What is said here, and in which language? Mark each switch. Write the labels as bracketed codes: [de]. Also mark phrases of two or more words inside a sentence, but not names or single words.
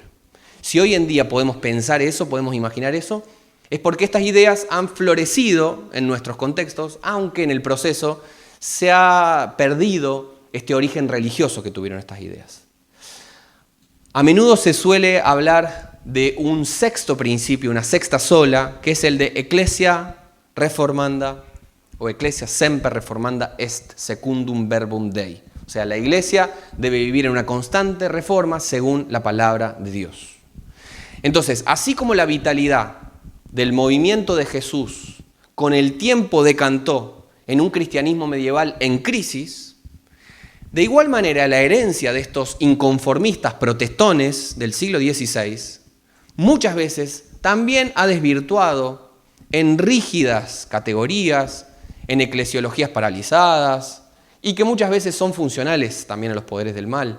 [es] Si hoy en día podemos pensar eso, podemos imaginar eso, es porque estas ideas han florecido en nuestros contextos, aunque en el proceso se ha perdido este origen religioso que tuvieron estas ideas. A menudo se suele hablar de un sexto principio, una sexta sola, que es el de [la] Ecclesia Reformanda [es] o [la] Ecclesia Semper Reformanda Est Secundum Verbum Dei. [es] O sea, la iglesia debe vivir en una constante reforma según la palabra de Dios. Entonces, así como la vitalidad del movimiento de Jesús con el tiempo decantó en un cristianismo medieval en crisis, de igual manera la herencia de estos inconformistas protestones del siglo XVI muchas veces también ha desvirtuado en rígidas categorías, en eclesiologías paralizadas y que muchas veces son funcionales también a los poderes del mal.